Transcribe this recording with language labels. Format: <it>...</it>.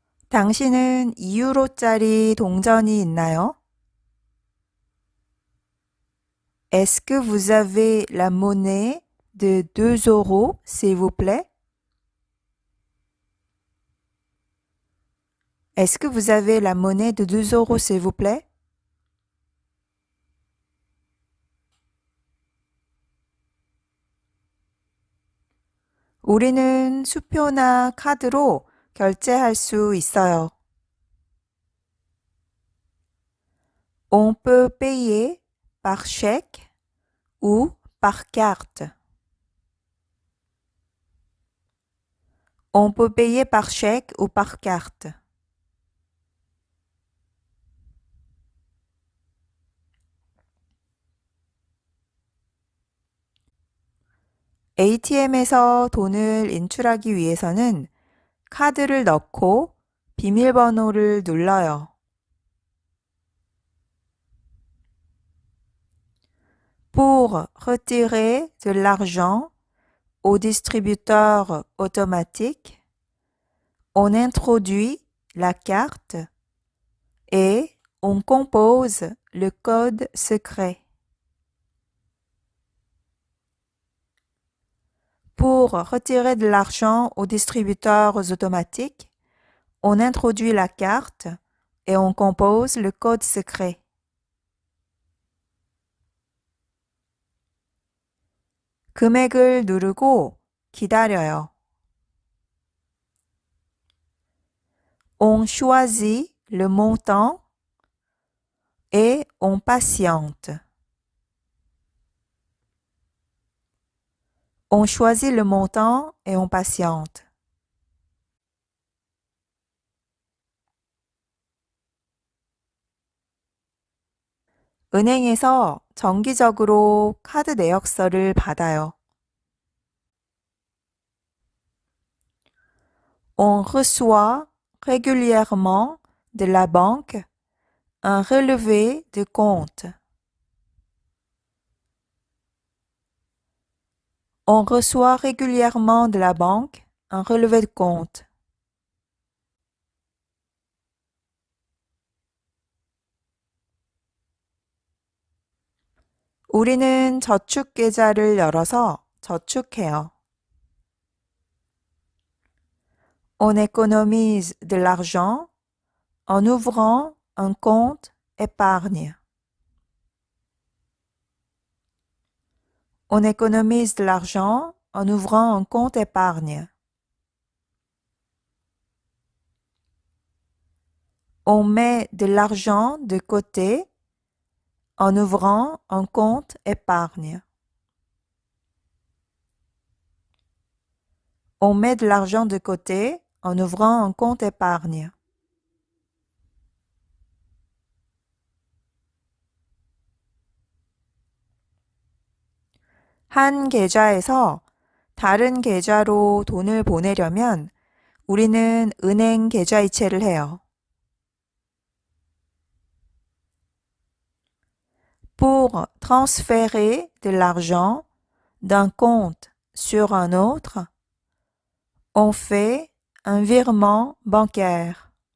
<ko>당신은 2유로짜리 동전이 있나요?</ko> <fr>Est-ce que vous avez la monnaie de 2 euros, s'il vous plaît? Est-ce que vous avez la monnaie de 2 euros, s'il vous plaît?</fr> <ko>우리는 수표나 카드로 결제할 수 있어요.</ko> <fr>On peut payer par chèque ou par carte. On peut payer par chèque ou par carte.</fr> <ko>ATM에서 돈을 인출하기 위해서는 카드를 넣고 비밀번호를 눌러요.</ko> <fr>Pour retirer de l'argent au distributeur automatique, on introduit la carte et on compose le code secret. Pour retirer de l'argent aux distributeurs automatiques, on introduit la carte et on compose le code secret.</fr> <ko>금액을 누르고 기다려요.</ko> <fr>On choisit le montant et on patiente. On choisit le montant et on patiente.</fr> <ko>은행에서 정기적으로 카드 내역서를 받아요.</ko> <fr>On reçoit régulièrement de la banque un relevé de compte. On reçoit régulièrement de la banque un relevé de compte.</fr> <ko>우리는 저축 계좌를 열어서 저축해요.</ko> <fr>On économise de l'argent en ouvrant un compte épargne. On économise de l'argent en ouvrant un compte épargne. On met de l'argent de côté en ouvrant un compte épargne. On met de l'argent de côté en ouvrant un compte épargne.</fr> <ko>한 계좌에서 다른 계좌로 돈을 보내려면 우리는 은행 계좌이체를 해요.</ko> <fr>Pour transférer de l'argent d'un compte sur un autre, on fait un virement bancaire.</fr>